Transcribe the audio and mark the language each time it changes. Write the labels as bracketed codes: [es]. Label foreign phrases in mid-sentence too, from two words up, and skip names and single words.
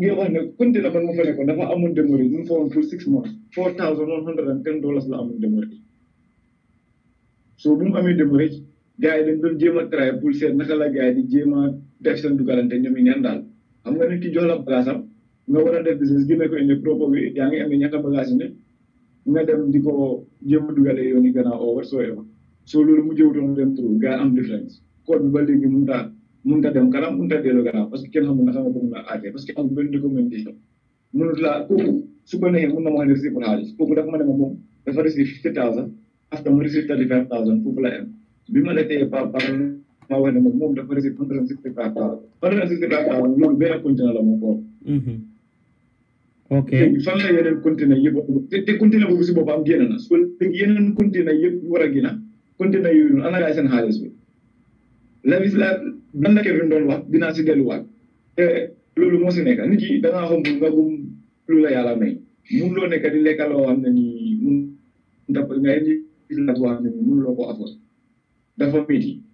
[wo] ngi wax ne container man mu fa nekkoon dafa amoon démorage mu fa woon pour 6 months $4,110 la amoon démorage so bu mu amee démorage gars yi dañ doon jéem a try pour seet naka la gars yi di jéem a def seen dugalante ñoom i neen daal xam nga ne ki jox la bagage am nga war a def business génne ko indi propre bi yaa ngi amee ñaata bagage ne nga dem di ko jéem a dugale yoon yi gannaaw oo whatsoever so loolu mu jëwutoon dem trop gars am différence code bi ba léegi mun ta dem kanam mun ta dellu gannaaw [fr] parce que [wo] kenn xamul naka nga ko mun a aatee [fr] parce que [wo] amul benn documentation mënut laa kooku su ko neexee mun na ma wax ne receive pour xaalis kooku dafa ma ne ma moom dafa receive 50,000 after mu receive 35,000 foofu la am bi ma la teye par ma wax ne moom dafa receive 165,000 loolu benn conteneur la moo ko ok fan la yeneen conteneur yëpp te conteneur boobu si boppam génn na su léegi yeneen conteneur yëpp war a génn conteneur yooyu noonu ana gaay seen xaalis bi lan la Kevin doon wax dinaa si delluwaat te loolu moo si nekk nit ki da ngaa xam nga gum lu la yàlla may mun loo nekk di lekka loo xam ne nii mun ndap nga indi la boo xam ne nii mun loo ko afford dafa métti